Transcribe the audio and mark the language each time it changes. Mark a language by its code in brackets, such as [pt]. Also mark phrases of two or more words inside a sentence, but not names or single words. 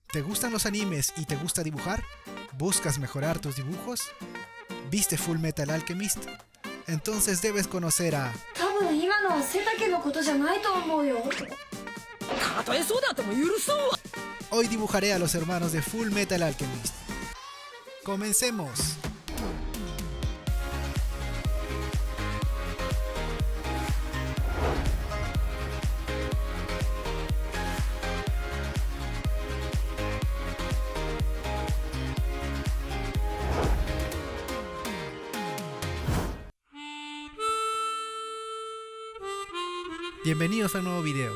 [es] ¿Te gustan los animes y te gusta dibujar? ¿Buscas mejorar tus dibujos? ¿Viste Full Metal Alchemist? Entonces debes conocer a... [ja] 多分今のは背丈のことじゃないと思うよ。たとえそうであっても許そうわ。 [es] Hoy dibujaré a los hermanos de Full Metal Alchemist. ¡Comencemos! Bienvenidos a un nuevo video.